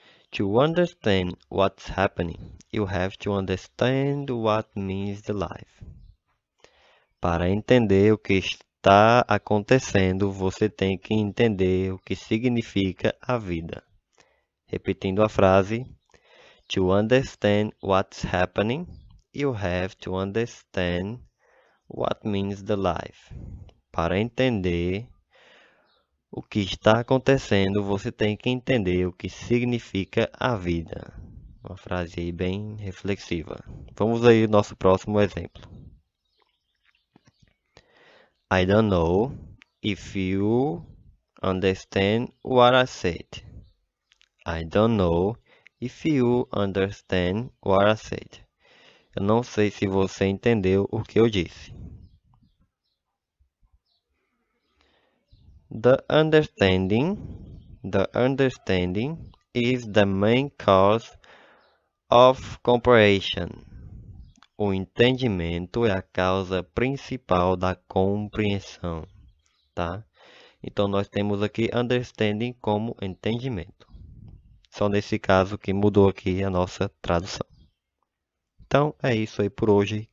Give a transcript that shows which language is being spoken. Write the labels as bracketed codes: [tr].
[en] To understand what's happening, you have to understand what means the life. [pt] Para entender o que está acontecendo, você tem que entender o que significa a vida. Repetindo a frase. [en] To understand what's happening, you have to understand what means the life. [pt] Para entender o que está acontecendo, você tem que entender o que significa a vida. Uma frase aí bem reflexiva. Vamos aí ao nosso próximo exemplo. [en] I don't know if you understand what I said. I don't know if you understand what I said. [pt] Eu não sei se você entendeu o que eu disse. [en] The understanding is the main cause of comprehension. [pt] O entendimento é a causa principal da compreensão, tá? Então nós temos aqui understanding como entendimento. Só nesse caso que mudou aqui a nossa tradução. Então é isso aí por hoje.